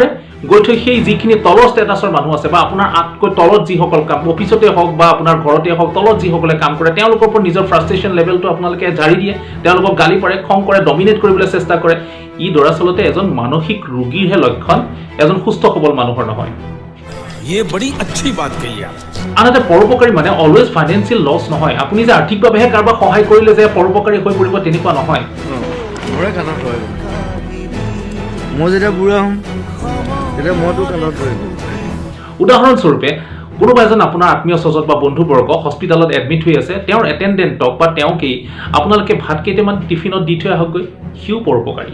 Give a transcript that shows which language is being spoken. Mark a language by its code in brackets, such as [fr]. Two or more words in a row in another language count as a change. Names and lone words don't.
[as] গৈ থৈ সেই যিখিনি তলৰ ষ্টেটাছৰ মানুহ আছে বা আপোনাৰ আতকৈ তলত যিসকল কাম অফিচতে হওক বা আপোনাৰ ঘৰতে হওক তলত যিসকলে কাম কৰে তেওঁলোকৰ ওপৰত নিজৰ [en] frustration level [as] আপোনালোকে ঝাৰি দিয়ে, তেওঁলোকক গালি পাৰে, খং কৰে, ডমিনেট কৰিবলৈ চেষ্টা কৰে। ই দৰাচলতে এজন মানসিক ৰোগীৰহে লক্ষণ, এজন সুস্থ সবল মানুহৰ নহয়। [hi] ये बड़ी अच्छी बात कही आप। [as] আনহাতে পৰোপকাৰী মানে [en] always financial loss [as] নহয়। আপুনি যে আৰ্থিকভাৱেহে কাৰোবাক সহায় কৰিলে যে পৰোপকাৰী হৈ পৰিব তেনেকুৱা নহয়। মোৰে কাণত হয়, মই যেতিয়া বুঢ়া হ'ম তেতিয়া মইতো কাণত ধৰিব। উদাহৰণস্বৰূপে কোনোবা এজন আপোনাৰ আত্মীয় স্বজন বা বন্ধুবৰ্গ [en] hospital admit [as] হৈ আছে, তেওঁৰ এটেণ্ডেণ্টক বা তেওঁকেই আপোনালোকে ভাত কেইটামান টিফিনত দি থৈ আহকগৈ, সিও পৰোপকাৰী।